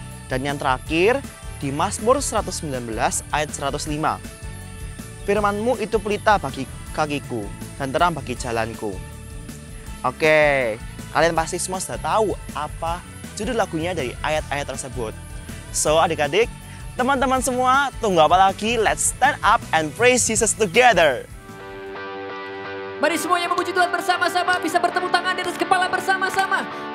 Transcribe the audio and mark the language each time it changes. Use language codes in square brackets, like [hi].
[id] Dan yang terakhir, di Mazmur 119 ayat 105. Firman-Mu itu pelita bagi kakiku dan terang bagi jalanku. Oke, kalian pasti semua sudah tahu apa judul lagunya dari ayat-ayat tersebut. So adik-adik, teman-teman semua, tunggu apa lagi? [en] Let's stand up and praise Jesus together. [id] Mari semuanya memuji Tuhan bersama-sama, bisa bertepuk tangan di atas kepala bersama-sama.